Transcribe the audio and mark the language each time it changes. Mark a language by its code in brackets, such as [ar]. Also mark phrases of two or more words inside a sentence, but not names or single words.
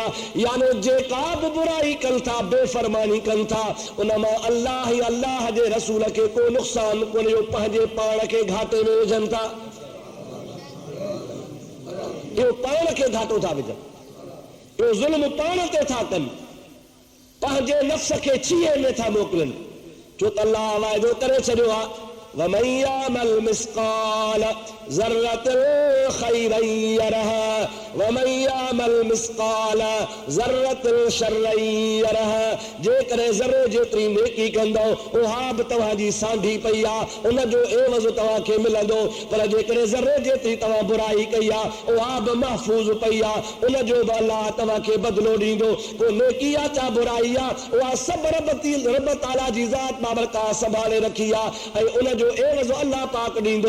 [sd] यानी जेका बि बुराई कनि था, बेफ़रमानी कनि था, उन मां अल्लाह ई अल्लाह जे रसूल खे को नुक़सान कोन्हे, पंहिंजे पाण खे घाटे में विझनि था। इहो पाण खे घाटो था विझनि, इहो ज़ुल्म पाण ते था कनि, पंहिंजे नफ़्स खे छीए में था मोकिलनि। जो त अल्लाह वाइदो करे छॾियो आहे [ar] ومن يعمل مثقال ذرة خيرا يره ومن يعمل مثقال ذرة شرا يره, [sd] जेकॾहिं ज़र्रे जेतिरी नेकी कंदो उहा बि तव्हांजी सांढी पई आहे, उन जो एवज़ तव्हांखे मिलंदो। पर जेकॾहिं ज़र्रे जेतिरी तव्हां बुराई कई आहे उहा बि महफ़ूज़ पई आहे, उन जो बि अल्लाह तव्हांखे बदिलो ॾींदो। को नेकी आहे चा बुराई आहे, उहा सभु रब ताला जी ज़ात बाबरकात संभाले रखी आहे, ऐं उन जो एवज़ अल्लाह पाक ॾींदो।